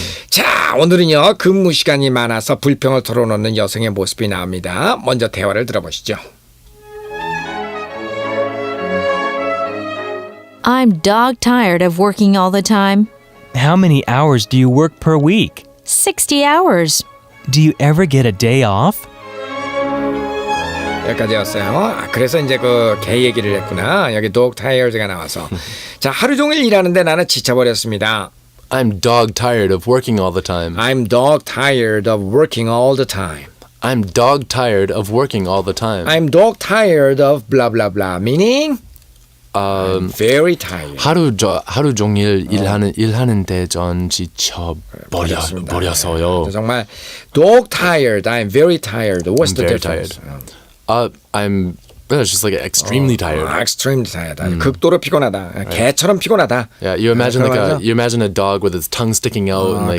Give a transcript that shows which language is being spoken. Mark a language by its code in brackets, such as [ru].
[ko] 자, 오늘은요 근무 시간이 많아서 불평을 털어놓는 여성의 모습이 나옵니다. 먼저 대화를 들어보시죠. [en] I'm dog tired of working all the time. How many hours do you work per week? 60 hours. Do you ever get a day off? [ko] 여기까지였어요. 그래서 이제 개 얘기를 했구나. 여기 dog tired가 나와서. 자, 하루 종일 일하는데 나는 지쳐버렸습니다. [en] I'm dog tired of working all the time. I'm dog tired of working all the time. I'm dog tired of working all the time. I'm dog tired of blah blah blah. Meaning I'm very tired. [ko] 하루 종일 일하는데 전 지쳐버렸어요. 정말 dog tired. [en] I'm very tired. What's the difference? I'm just extremely tired. Extremely tired. [ko] 극도로 피곤하다. 개처럼 피곤하다. [en] Yeah, you imagine a dog with its tongue sticking out and